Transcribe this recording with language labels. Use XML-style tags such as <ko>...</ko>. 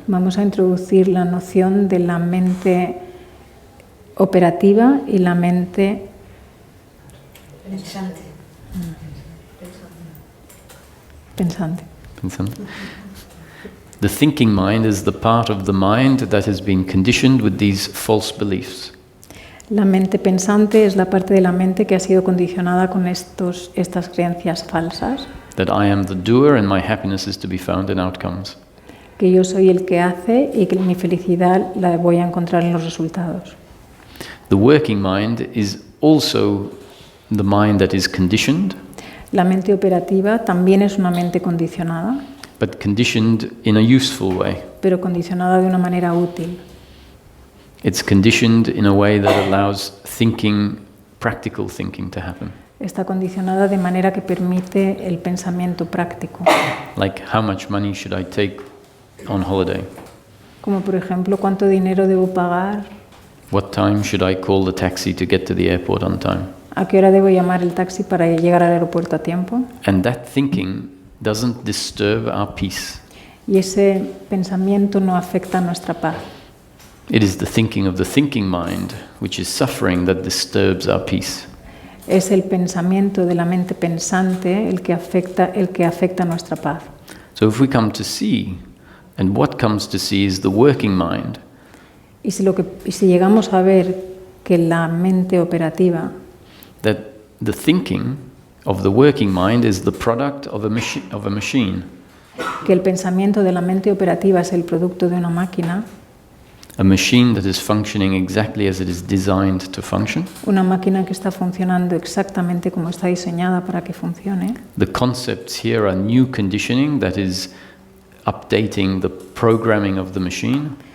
<es>Vamos a introducir la noción de la mente operativa y la mente pensante.</es> <en>The thinking mind is the part of the mind that has been conditioned with these false beliefs.</en> <es>La mente pensante es la parte de la mente que ha sido condicionada con estas creencias falsas.</es> <en>That I am the doer and my happiness is to be found in outcomes.</en> <es>Que yo soy el que hace y que mi felicidad la voy a encontrar en los resultados.</es> <en>The working mind is also the mind that is conditioned,</en> <es>La mente operativa también es una mente condicionada,</es> <en>but conditioned in a useful way.</en> <es>pero condicionada de una manera útil.</es> <en>It's conditioned in a way that allows thinking, practical thinking to happen.</en> <es>Está condicionada de manera que permite el pensamiento práctico.</es> <en>Like, how much money should I take on holiday?</en> <es>Como por ejemplo, ¿cuánto dinero debo pagar?</es> <en>What time should I call the taxi to get to the airport on time?</en> <es>¿A qué hora debo llamar el taxi para llegar al aeropuerto a tiempo?</es> <en>And that thinking doesn't disturb our peace.</en> <es>Y ese pensamiento no afecta a nuestra paz.</es> <en>It is the thinking of the thinking mind, which is suffering, that disturbs our peace.</en> <es>Es el pensamiento de la mente pensante el que afecta nuestra paz.</es> <en>So if we come to see, and what comes to see is the working mind,</en> <es>Y si llegamos a ver que la mente operativa,</es> <en>that the thinking of the working mind is the product of a machine,</en> <es>que el pensamiento de la mente operativa es el producto de una máquina,</es> <en>a machine that is functioning exactly as it is designed to function.</en> <es>una máquina que está funcionando exactamente como está diseñada para que funcione.</es> <en>The concepts here are new conditioning that is updating the programming of the machine.</en>